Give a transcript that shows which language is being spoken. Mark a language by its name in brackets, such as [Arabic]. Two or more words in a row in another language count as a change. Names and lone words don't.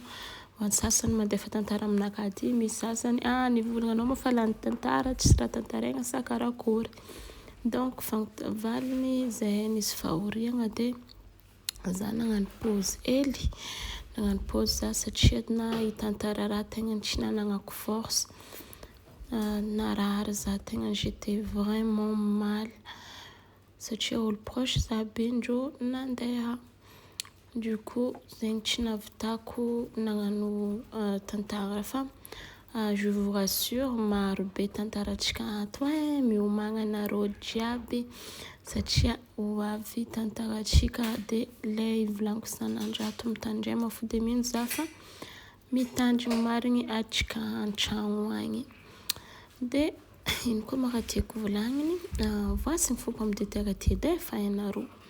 [Malagasy] Ho an'ny sasany mandefa tantara aminakahy aty, misy sasany nivolagna anao mba fa lany tantara tsy raha tantaraigna sa karakory. Donc valiny zay nisy fahoriagna de za nagnano pause hely. Nagnano pause za satria na hitantara raha tegna tsy nananako force. Narary za tegna [French] j'étais vraiment mal [Malagasy] satria olo proche za be ndreo nandeha. Du coup zegny tsy nahavitako nagnano tantara fa [French] je vous rassure [Malagasy] maro be tantarantsika ato miomagna anareo jiaby satria ho avy tantarantsika de le ivolagniko san'andro ato mitandrema fo de mino za fa mitandry marigny atsika an-tragno agny. De ino koa ma raha tiako volagniny voasiny fo [French] pomme de terre [Malagasy] ty de efa hainareo.